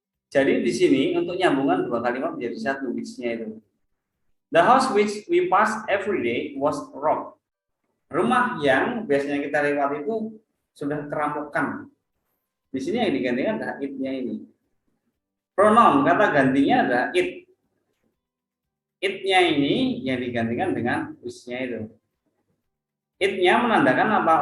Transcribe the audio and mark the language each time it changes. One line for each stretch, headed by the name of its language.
Indonesian: Jadi di sini untuk nyambungan dua kalimat menjadi satu which-nya itu.
English: The house which we pass every day was robbed.
Indonesian: Rumah yang biasanya kita lewati itu sudah kerampokan. Di sini yang digantikan adalah it-nya ini. Pronoun kata gantinya adalah it. It-nya ini yang digantikan dengan which-nya itu. It-nya menandakan apa?